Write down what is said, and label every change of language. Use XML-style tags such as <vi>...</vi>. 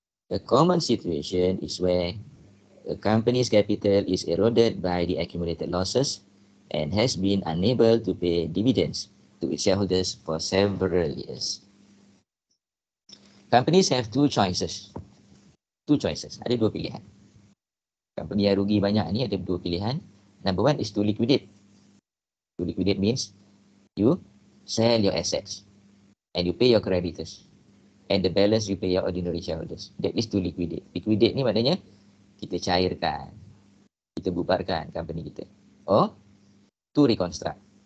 <en>A common situation is where a company's capital is eroded by the accumulated losses and has been unable to pay dividends to its shareholders for several years. Companies have two choices.</en> <ms>Ada dua pilihan. Company yang rugi banyak ni ada dua pilihan.</ms> <en>Number one is to liquidate. To liquidate means you sell your assets and you pay your creditors. And the balance you pay your ordinary shareholders. That is to liquidate.</en> <ms>Liquidate ni maknanya kita cairkan. Kita bubarkan company kita.</ms> <en>Or to reconstruct.</en>